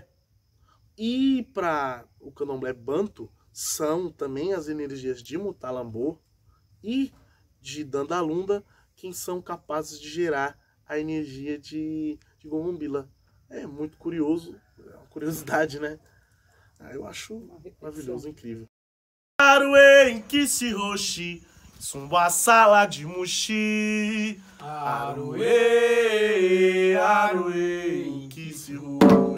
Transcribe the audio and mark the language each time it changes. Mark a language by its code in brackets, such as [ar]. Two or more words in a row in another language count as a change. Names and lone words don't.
[pt] E para o candomblé banto, são também as energias de Mutalambô e de Dandalunda quem são capazes de gerar a energia de Gongombila. É muito curioso, é uma curiosidade, né? Eu acho maravilhoso, incrível. [kmb] Aruê, Inquice Roxi, Sumba Sala de Muxi. Aruê, Aruê, Inquice Roxi.